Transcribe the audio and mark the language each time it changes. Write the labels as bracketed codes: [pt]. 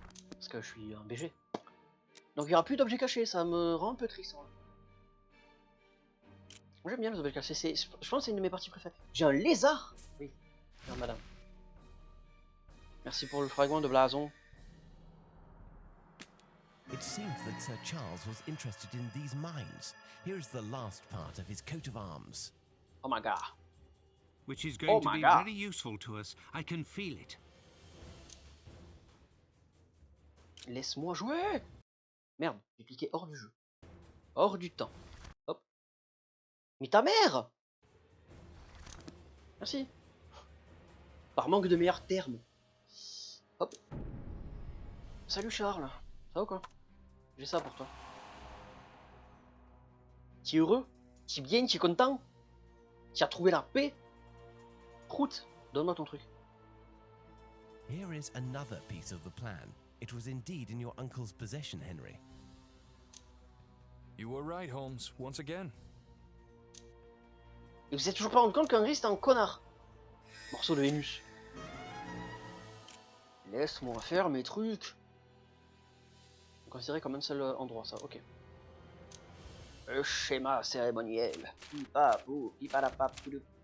[fr] Parce que je suis un BG. Donc il n'y aura plus d'objets cachés, ça me rend un peu triste. Hein. J'aime bien les objets cachés, je pense que c'est une de mes parties préférées. J'ai un lézard. Oui, non, madame. Merci pour le fragment de blason. [en] It seems that Sir Charles was interested in these mines. Here is the last part of his coat of arms. Oh my god. Which is going to be very useful to us. I can feel it. [fr] Laisse-moi jouer. Merde, j'ai cliqué hors du jeu. Hors du temps. Hop. Mais ta mère. Merci. Par manque de meilleurs termes. Hop. Salut Charles. Ça va ou quoi? J'ai ça pour toi. Tu es heureux? Tu es bien? Tu es content? Tu as trouvé la paix? Croûte, donne-moi ton truc. [en] Here is another piece of the plan. It was indeed in your uncle's possession, Henry. You were right, Holmes, once again. [fr] Et vous êtes toujours pas rendu compte qu'Henry c'était un connard? Morceau de Vénus. Laisse-moi faire mes trucs. Considéré comme un seul endroit, ça, ok. Le schéma cérémoniel. Pipapou, pipalapapou.